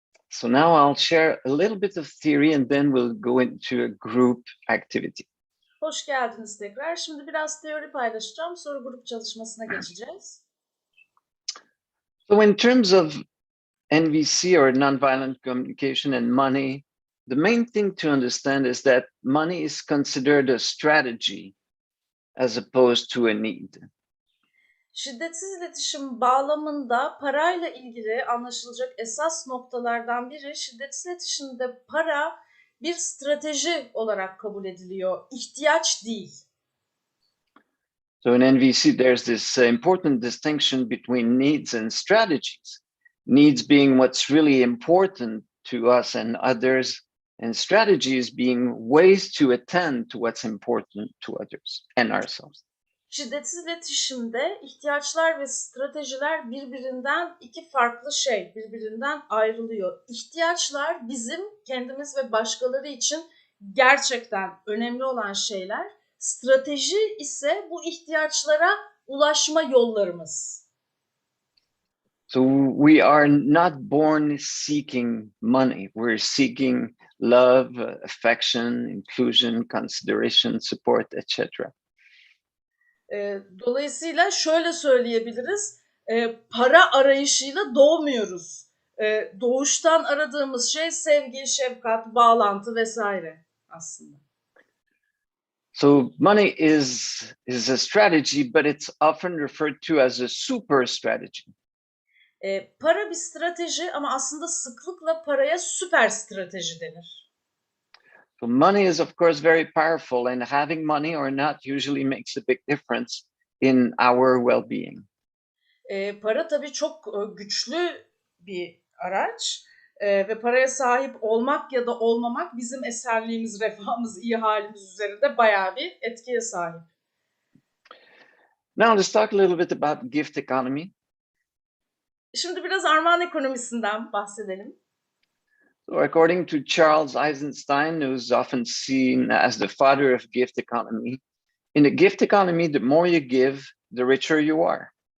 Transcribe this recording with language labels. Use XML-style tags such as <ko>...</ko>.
<en>So now I'll share a little bit of theory and then we'll go into a group activity.</en> <tr>Hoş geldiniz tekrar. Şimdi biraz teori paylaşacağım. Sonra grup çalışmasına geçeceğiz.</tr> <en>So in terms of NVC or nonviolent communication and money, the main thing to understand is that money is considered a strategy as opposed to a need.</en> <tr>Şiddetsiz iletişim bağlamında parayla ilgili anlaşılacak esas noktalardan biri, şiddetsiz iletişimde para bir strateji olarak kabul ediliyor, ihtiyaç değil.</tr> <en>So in NVC, there's this important distinction between needs and strategies. Needs being what's really important to us and others, and strategies being ways to attend to what's important to others and ourselves.</en> <tr>Şiddetsiz iletişimde ihtiyaçlar ve stratejiler birbirinden iki farklı şey, birbirinden ayrılıyor. İhtiyaçlar bizim kendimiz ve başkaları için gerçekten önemli olan şeyler. Strateji ise bu ihtiyaçlara ulaşma yollarımız.</tr> <en>So we are not born seeking money. We're seeking love, affection, inclusion, consideration, support, etc.</en> <tr>Dolayısıyla şöyle söyleyebiliriz, para arayışıyla doğmuyoruz. Doğuştan aradığımız şey sevgi, şefkat, bağlantı vesaire aslında.</tr> <en>So money is a strategy, but it's often referred to as a super strategy.</en> <tr>Para bir strateji ama aslında sıklıkla paraya süper strateji denir.</tr> <en>So money is of course very powerful, and having money or not usually makes a big difference in our well-being.</en> <tr>Para tabii çok güçlü bir araç ve paraya sahip olmak ya da olmamak bizim esenliğimiz, refahımız, iyi halimiz üzerinde bayağı bir etkiye sahip.</tr> <en>Now let's talk a little bit about gift economy.</en> <tr>Şimdi biraz armağan ekonomisinden bahsedelim.</tr> <en>So according to Charles Eisenstein, who's often seen as the father of gift economy, in a gift economy, the more you give, the richer you are.</en>